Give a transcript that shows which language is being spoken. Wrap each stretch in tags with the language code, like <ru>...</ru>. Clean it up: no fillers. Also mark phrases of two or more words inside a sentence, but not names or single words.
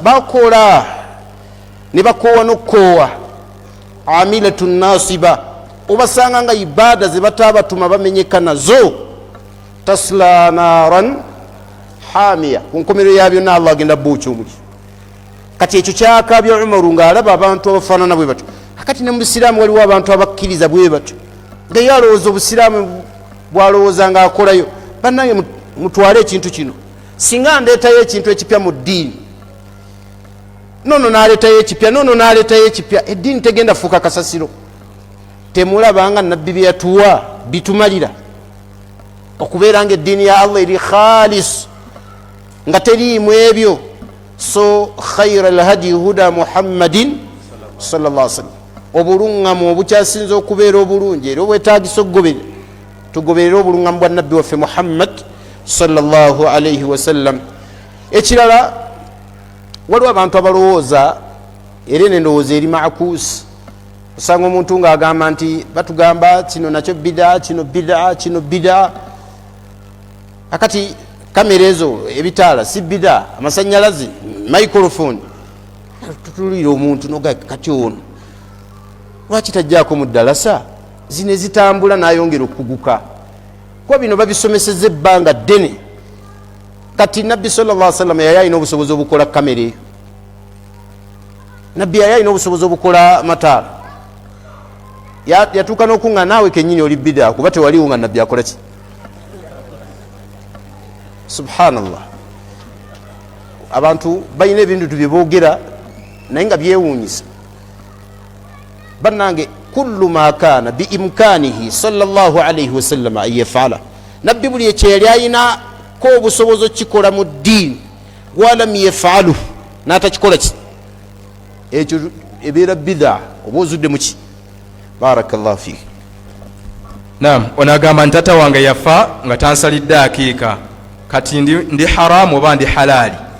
<lg>bakola ne bakoowa n'okukoowa</lg> <ar>عاملة ناصبة</ar> <lg>obasanga nga ibada ze batabatuma bamenyeka nazo</lg> <ar>تصلى نارا حامية</ar> <lg>ku nkomerero ya byonna Allah agenda bbuuca omuli kati ekyo kyakabya Umaru ng'alaba abantu abafaanana bwe batyo akati ne mu busiraamu waliwo abantu abakkiriza bwe batyo nga ye alowooza obusiraamu bwalowooza nga akolayo bannange mutwale ekintu kino singa ndeetayo ekintu ekipya mu ddiini nono naleetayo ekipya nono naleetayo ekipya eddiini tegenda fuuka kasasiro temulabanga nabbi bye yatuwa bitumalira okubeera nga eddiini ya Allah eri khalis nga teriimu ebyo so</lg> <ar>خير الهدي هدي محمد صلى الله عليه وسلم</ar> <lg>obulungamu obukyasinza okubeera obulungi era obwetaagisa okugoberera tugoberera obulungamu bwa nabbi waffe Muhammad</lg> <ar>صلى الله عليه وسلم</ar> <lg>ekirala waliwo abantu abalowooza era n'endowooza eri makuusi osanga omuntu ng'agamba nti batugamba kino nakyo bida kino bida kino bida akati kamera ezo ebitaala si bida amasanyalaze microphone tutulira omuntu noga kati ono lwaki tajjaako mu ddalasa zino ezitambula n'ayongera okuguka kuba bino babisomeseza ebbanga ddene kati nabbi</lg> <ar>صلى الله عليه وسلم</ar> <lg>yali alina obusobozi obukola kamera eyo nabbi yali alina obusobozi obukola mataala yatuuka n'okunga naawe kennyini oli bida kuba tewaliwo nga nabbi akola ki subhanallah abantu balina ebintu byeboogera naye nga byewuunyisa bannange</lg> <ar>كل ما كان بإمكانه صلى الله عليه وسلم أن يفعل</ar> <lg>nabbi buli ekyo yali ayinako obusobozi okukikola mu ddiini</lg> <ar>ولم يفعل</ar> <lg>n'atakikola ki ekyo ebeera bida oba ozudde muki</lg> <ar>بارك الله فيك</ar> <lg>naam onagamba nti tata wange yafa nga tansalidde akiika kati ndi haramu oba ndi halaali</lg>